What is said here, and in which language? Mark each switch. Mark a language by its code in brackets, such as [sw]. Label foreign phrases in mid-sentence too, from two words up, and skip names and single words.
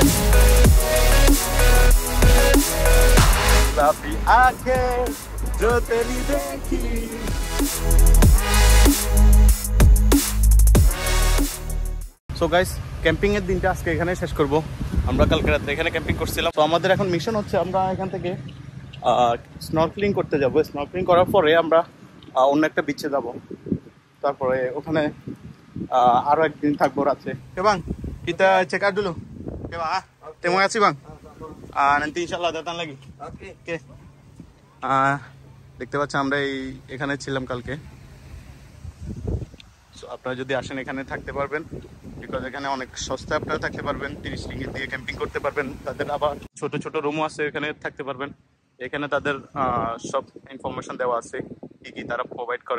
[en] so guys, [bn] ক্যাম্পিং এর দিনটা আজকে এখানে শেষ করব। আমরা কালকে রাতে এখানে ক্যাম্পিং করছিলাম। তো আমাদের এখন মিশন হচ্ছে আমরা এখান থেকে স্নর্কেলিং করতে যাব। স্নর্কেলিং করার পরে আমরা অন্য একটা বিচে যাব। তারপরে ওখানে আরো একদিন থাকবো রাতে। [ms] Bang, kita [en] check out [ms] dulu. Oke, Bang. Terima kasih, Bang. Nanti insyaallah datang lagi. Oke. Oke. [bn] দেখতে পাচ্ছেন আমরা এখানে ছিলাম কালকে। সো আপনারা যদি আসেন এখানে থাকতে পারবেন, বিকজ এখানে অনেক সস্তায় আপনারা থাকতে পারবেন। 30 রিঙ্গিত দিয়ে ক্যাম্পিং করতে পারবেন। তাদের আবার ছোট ছোট রুমও আছে, এখানে থাকতে পারবেন। এখানে তাদের সব ইনফরমেশন দেওয়া আছে, কি কি তারা প্রোভাইড করে।